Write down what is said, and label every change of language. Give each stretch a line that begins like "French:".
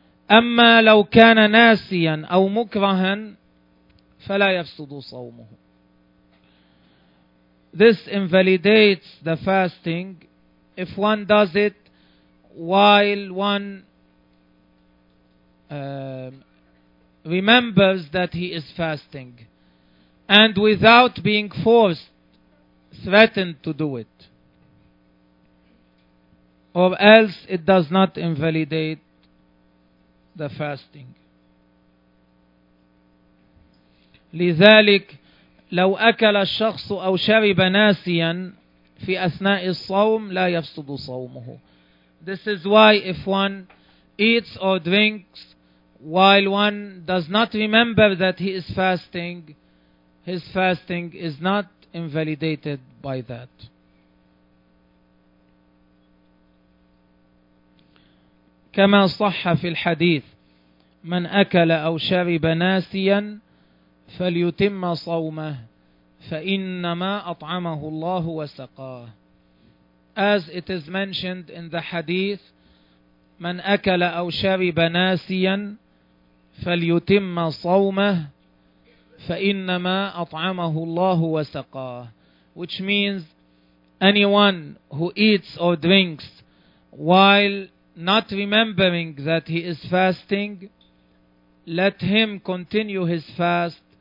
Arabic: أما لو كان ناسيا أو مكرها فلا يفسد صومه.
English: This invalidates the fasting if one does it while one remembers that he is fasting and without being forced, threatened to do it, or else it does not invalidate the fasting.
Arabic: لذلك لو أكل الشخص أو شرب ناسيا في أثناء الصوم لا يفسد صومه.
English: This is why if one eats or drinks while one does not remember that he is fasting, his fasting is not invalidated by that.
Arabic: كما صح في الحديث من أكل أو شرب ناسيا فليتم صومه فإنما أطعمه الله وسقاه.
English: As it is mentioned in the hadith,
Arabic: من أكل أو شرب ناسيا فليتم صومه فإنما أطعمه الله وسقاه.
English: Which means anyone who eats or drinks while not remembering that he is fasting, let him continue his fast.